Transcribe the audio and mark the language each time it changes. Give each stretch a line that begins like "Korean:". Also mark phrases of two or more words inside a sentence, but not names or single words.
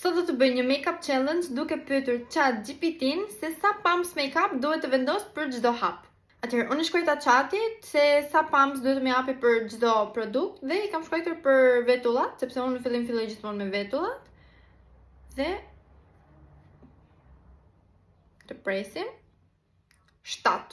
Albanian: Sot do të bëj një
English: make-up challenge
Albanian: duke pyetur ChatGPT-n se sa
English: pumps make-up
Albanian: duhet të vendos për çdo hap. Atëherë, unë shkruajta chatit se sa pumps duhet të më japi për çdo produkt dhe I kam shkruar për vetullat, sepse unë në fillim filloj gjithmonë me vetullat. Dhe të presim 7.